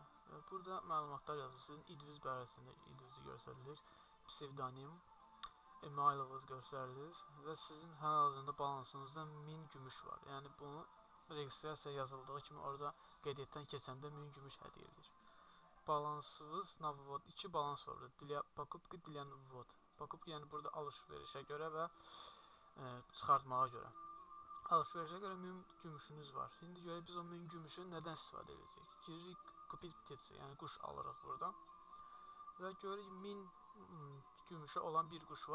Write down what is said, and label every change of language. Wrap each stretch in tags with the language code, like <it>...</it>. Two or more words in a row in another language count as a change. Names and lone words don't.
<az>Və burada məlumatlar yazılır. Sizin idiniz barəsində idinizi göstərilir. Psevdonim, e-mailiniz göstərilir və sizin hal-hazırda balansınızda 1000 gümüş var. Yəni bunu registrasiya yazıldığı kimi orada qeydiyyatdan keçəndə 1000 gümüş hədiyyə edilir. Balansınız</az> <ru>на ввод</ru> <az>2 balans var burada.</az> <ru>Покупки для ввод.</ru> <az>Покупки yəni burada alış-verişə görə və çıxartmağa görə. Alış-verişə görə 1000 gümüşünüz var. İndi görə biz o 1000 gümüşü nədən istifadə edəcəyik? Giririk</az> <ru>купить птицы,</ru> <az>yəni quş alırıq buradan. Və görürük 1000 gümüşə olan bir quş var.</az>